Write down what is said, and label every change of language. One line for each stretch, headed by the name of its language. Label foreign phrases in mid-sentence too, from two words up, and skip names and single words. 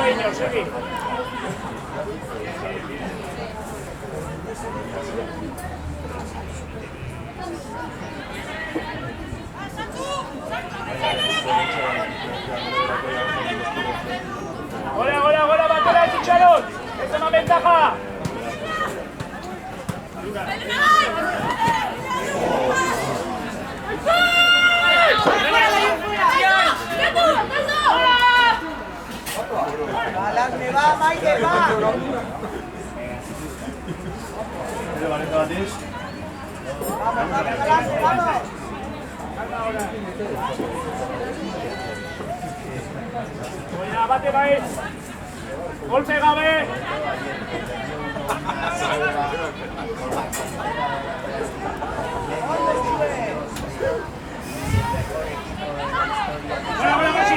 Basque: segi. Gola, batera ez itxaron! Ez eman bentaja!
Spanish: Adelante, va, Maite, va. Vamos, adelante, vamos.
Basque: Oina, bate bai! Golpe gabe! Gola, Maxi!